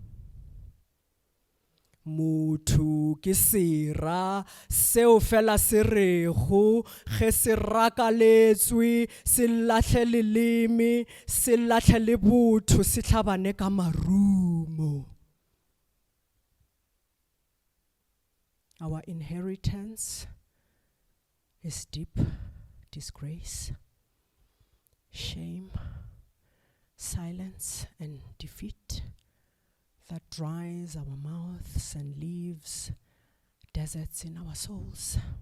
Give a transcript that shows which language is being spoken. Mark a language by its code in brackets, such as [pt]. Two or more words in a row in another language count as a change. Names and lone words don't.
[nso] motho ke sera seo fela se rego ge se rakaletswe se lahle leleme se lahle le botho se tlhabane ka marumo. [en] Our inheritance is deep disgrace, shame, silence, and defeat that dries our mouths and leaves deserts in our souls.